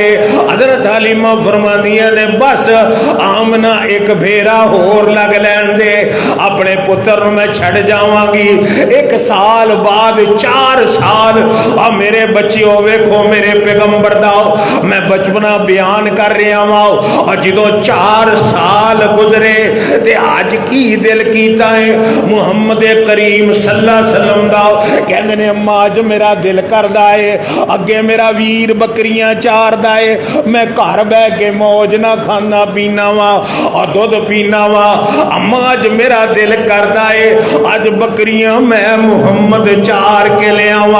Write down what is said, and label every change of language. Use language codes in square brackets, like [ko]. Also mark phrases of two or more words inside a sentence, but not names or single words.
[pa] حضرت حلیمہ فرماندیاں نے بس آمنہ ایک پھیرا ہور لگ لین دے اپنے پتر نوں میں چھڈ جاواں گی. 1 سال بعد 4 سال اور میرے بچیوں ویکھو میرے پیغمبر دا میں بچپنا بیان کر رہا واں اور جدوں 4 سال گزرے تے اج کی دل کیتا ہے محمد کریم [ar] صلى الله عليه وسلم [pa] دا کہندے نے اماں اج میرا دل کردا ہے اگے میرا ویر بکریاں چاردا ہے میں گھر بہہ کے موج نا کھانا پینا واں اور دودھ پینا واں. اماں اج میرا دل کردا ہے اج بکریاں میں محمد چار کے لے آواں.